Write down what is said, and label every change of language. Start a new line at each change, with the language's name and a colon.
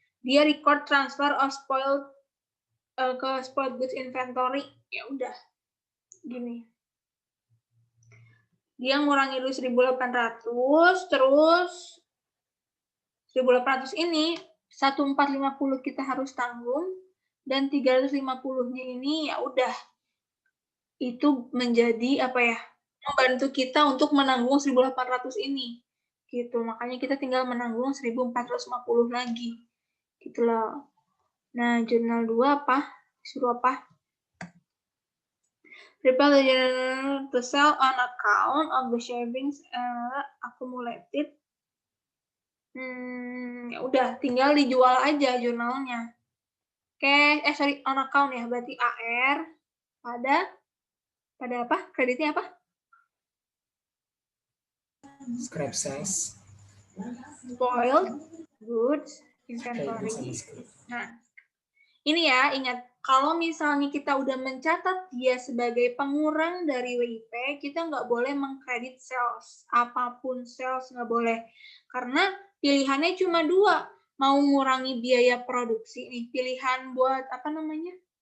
English: Dia record transfer of spoiled ke spoiled goods inventory.
Indonesian: Ya udah. Gini. Dia ngurangi dulu 1.800, terus 1.800 ini 1.450 kita harus tanggung, dan 350-nya ini ya udah. Itu menjadi apa ya? Membantu kita untuk menanggung 1.800 ini. Gitu. Makanya kita tinggal menanggung 1.450 lagi. Gitu loh. Nah, jurnal 2 apa? Suruh apa?
English: Prepare the journal to sell on account of the savings accumulated.
Indonesian: Ya udah, tinggal dijual aja jurnalnya. Oke, on account ya, berarti AR pada apa? Kreditnya apa?
English: Scrap sales. Spoiled goods inventory.
Indonesian: Nah, ini ya, ingat. Kalau misalnya kita udah mencatat dia sebagai pengurang dari WIP, kita nggak boleh mengkredit sales. Apapun sales nggak boleh. Karena pilihannya cuma dua. Mau ngurangi biaya produksi. Nih, pilihan buat apa namanya?